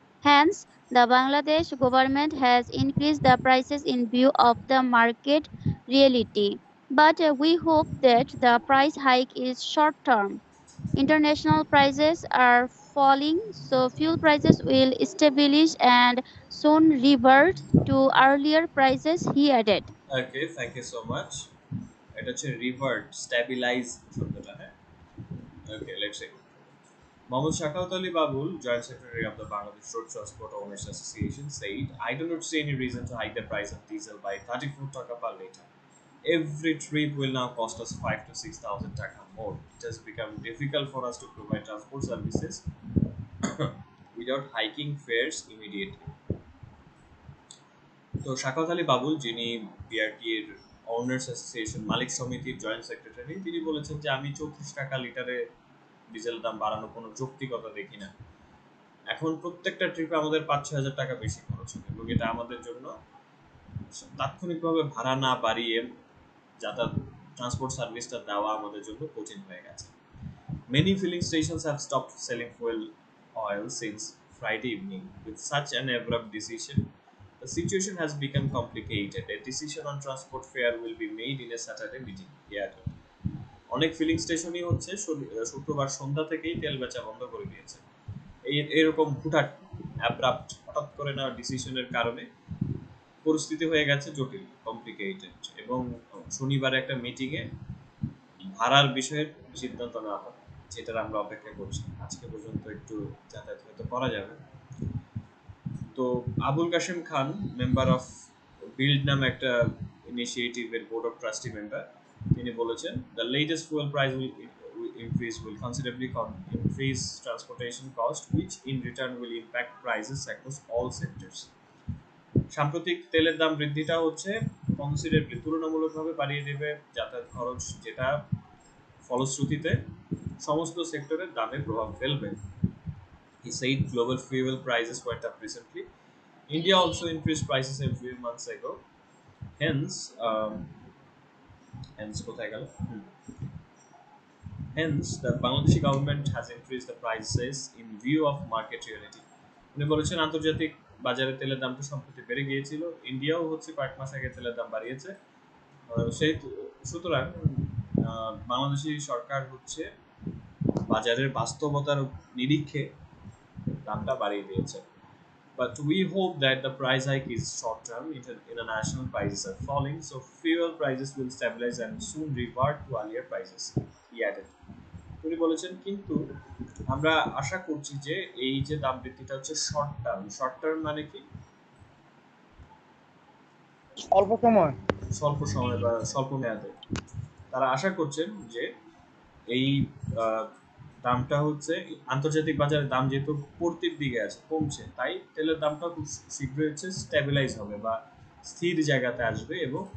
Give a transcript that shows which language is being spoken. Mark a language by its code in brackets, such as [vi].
[en] Hence, the Bangladesh government has increased the prices in view of the market reality. But we hope that the price hike is short term. International prices are falling, so fuel prices will stabilize and soon revert to earlier prices, he added. Okay, thank you so much. [bn] এটা হচ্ছে revert stabilise শব্দটা, হ্যাঁ। [en] Okay, let's see. Mohammad Shakaut Ali Babul, Joint Secretary of the Bangladesh Road Transport Owners Association, said, I do not see any reason to hike the price of diesel by 34 taka per litre. Every trip will now cost us 5 to 6,000 taka more. It has become difficult for us to provide transport services without hiking fares immediately. [bn] তো শাকাত আলী বাবুল, যিনি BRT এর owners association মালিক সমিতির joint secretary, তিনি বলেছেন যে আমি 34 টাকা লিটারে ডিজেল দাম বাড়ানো কোনো যৌক্তিকতা দেখি না। এখন প্রত্যেকটা ট্রিপে আমাদের 5-6 হাজার টাকা বেশি খরচ হবে এবং এটা আমাদের জন্য তাৎক্ষণিকভাবে ভাড়া না বাড়িয়ে যাতায়াত ট্রান্সপোর্ট সার্ভিসটা দেওয়া আমাদের জন্য কঠিন হয়ে গেছে। [en] Many filling stations have stopped selling fuel oil since Friday evening. With such an abrupt decision, the situation has become complicated. A decision on transport fare will be made in a Saturday meeting. Yeah. [bn] অনেক feeling স্টেশনই হচ্ছে শুক্রবার সন্ধ্যা থেকেই তেল বেচা বন্ধ করে দিয়েছে। এরকম হুটহাট অ্যাব্রাপ্ট হঠাৎ করে নেওয়া ডিসিশনের কারণে পরিস্থিতি হয়ে গেছে জটিল, কমপ্লিকেটেড, এবং শনিবারে একটা মিটিংয়ে ভাড়ার বিষয়ে সিদ্ধান্ত নেওয়া হবে, যেটার আমরা অপেক্ষা করছি। আজকে পর্যন্ত একটু যাতায়াত হয়তো করা যাবে। তো আবুল কাশেম খান, মেম্বার অফ বিল্ড নামে একটা ইনিশিয়েটিভের বোর্ড অফ ট্রাস্টি মেম্বার, তিনি বলেছেন [en] The latest fuel price will increase will considerably increase transportation cost which in return will impact prices across all sectors. [bn] সাম্প্রতিক তেলের দাম বৃদ্ধিটা হচ্ছে কনসিডারেবলি তুলনামূলকভাবে বাড়িয়ে দেবে যাতায়াত খরচ, যেটা ফলশ্রুতিতে সমস্ত সেক্টরের দামে প্রভাব ফেলবে। [en] He said global fuel prices went up recently. India also increased prices a few months ago. Hence, [bn] Haynes কোথায় গেল? [en] Hence, the Bangladeshi government has increased the prices in view of market reality. [bn] উনি বলেছেন আন্তর্জাতিক বাজারে তেলের দাম তো সম্প্রতি বেড়ে গিয়েছিল, ইন্ডিয়াও হচ্ছে কয়েক মাস আগে তেলের দাম বাড়িয়েছে। সেই সুতরাং বাংলাদেশি সরকার হচ্ছে বাজারের বাস্তবতার নিরীক্ষে দামটা বাড়িয়ে দিয়েছে। [en] But we hope that the price hike is short term. International prices are falling, so fuel prices will stabilize and soon revert to earlier prices. He added. [bn] উনি বলেছেন কিন্তু আমরা আশা করছি যে এই যে দাম বৃদ্ধিটা হচ্ছে শর্ট টার্ম। শর্ট টার্ম মানে কি? অল্প সময়। স্বল্প সময় বা স্বল্প মেয়াদে। তারা আশা করছেন যে এই দামটা হচ্ছে আন্তর্জাতিক বাজারে দাম যেহেতু পড়তির দিকে আছে, কমছে, তাই তেলের দামটা খুব শীঘ্রই হচ্ছে স্ট্যাবিলাইজ হবে বা স্থির জায়গাতে আসবে এবং